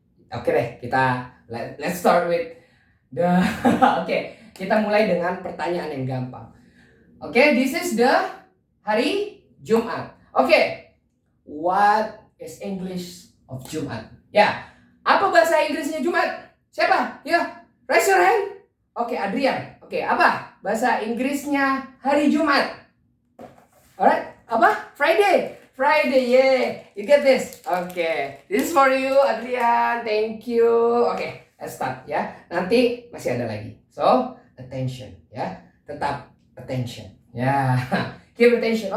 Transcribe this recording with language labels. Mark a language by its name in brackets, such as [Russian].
[English] Oke deh, let's start with the okay. [Indonesian] Kita mulai dengan pertanyaan yang gampang. [English] Oke, this is the [Indonesian] hari Jumat. [English] Oke, what is English of Jumat? [Indonesian] Apa bahasa Inggrisnya Jumat? Siapa? [English] Raise your hand. [Indonesian] Oke, Adrian. Oke, apa bahasa Inggrisnya hari Jumat? [English] Alright, [Indonesian] apa? [English] Friday. Yeah. You get this? Okay, this is for you, Adrian. Thank you. Okay, let's start [Indonesian] Nanti masih ada lagi. [English] So, attention [Indonesian] tetap [English] attention keep attention.